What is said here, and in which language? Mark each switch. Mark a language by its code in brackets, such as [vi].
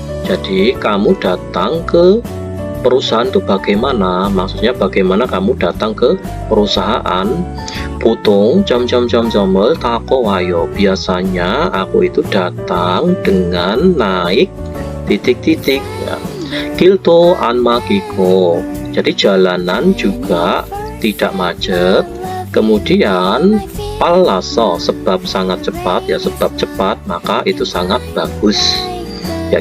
[id] Jadi kamu datang ke perusahaan itu bagaimana? Maksudnya bagaimana kamu datang ke perusahaan? [ko] 보통 점점점점을 타고 와요. [id] Biasanya aku itu datang dengan naik titik-titik ya. [ko] 길도 안 막히고. [id] Jadi jalanan juga tidak macet. Kemudian palaso, sebab sangat cepat ya, sebab cepat maka itu sangat bagus ya.